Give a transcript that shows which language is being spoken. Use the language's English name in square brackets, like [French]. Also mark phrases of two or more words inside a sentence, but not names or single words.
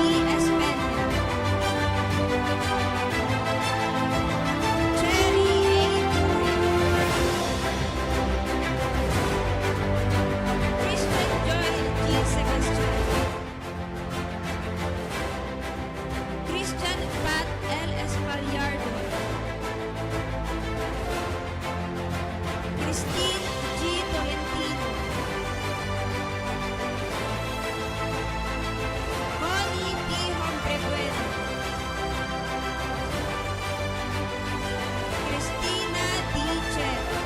[English] Espena. Cherry A. Turia. Christian Joy G. Sebastian. Christian Pat L. Espaliardo. Christine G. Tolentino. Connie P. Hombrebueno. Cristina D. Chet.